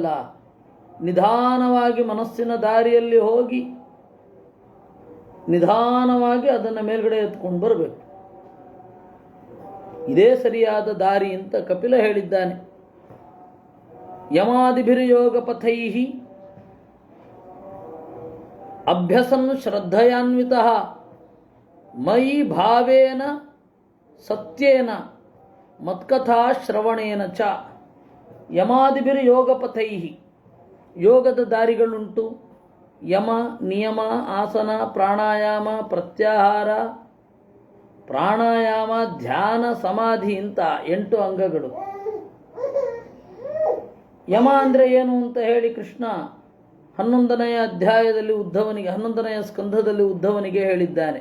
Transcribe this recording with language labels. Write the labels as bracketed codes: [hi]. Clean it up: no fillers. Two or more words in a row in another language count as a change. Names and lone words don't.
[kn] ನಿಧಾನವಾಗಿ ಮನಸ್ಸಿನ ದಾರಿಯಲ್ಲಿ ಹೋಗಿ ನಿಧಾನವಾಗಿ ಅದನ್ನು ಮೇಲ್ಗಡೆ ಎತ್ಕೊಂಡು ಬರಬೇಕು. ಇದೇ ಸರಿಯಾದ ದಾರಿ ಅಂತ ಕಪಿಲ ಹೇಳಿದ್ದಾನೆ. [sa] ಯಮಾದಿಭಿರ್ಯೋಗ ಪಥೈಹಿ ಅಭ್ಯಸನ್ ಶ್ರದ್ಧಯಾನ್ವಿತಃ ಮಯಿ ಭಾವೇನ ಸತ್ಯೇನ ಮತ್ಕಥಾ ಶ್ರವಣೇನ ಚ. ಯಮಾದಿಭಿರ್ಯೋಗ ಪಥೈಹಿ, [kn] ಯೋಗದ ದಾರಿಗಳುಂಟು. ಯಮ, ನಿಯಮ, ಆಸನ, ಪ್ರಾಣಾಯಾಮ, ಪ್ರತ್ಯಾಹಾರ, ಪ್ರಾಣಾಯಾಮ, ಧ್ಯಾನ, ಸಮಾಧಿ ಅಂತ 8 ಅಂಗಗಳು. ಯಮ ಅಂದರೆ ಏನು ಅಂತ ಹೇಳಿ ಕೃಷ್ಣ 11ನೇ ಅಧ್ಯಾಯದಲ್ಲಿ ಉದ್ಧವನಿಗೆ, 11ನೇ ಸ್ಕಂಧದಲ್ಲಿ ಉದ್ಧವನಿಗೆ ಹೇಳಿದ್ದಾನೆ.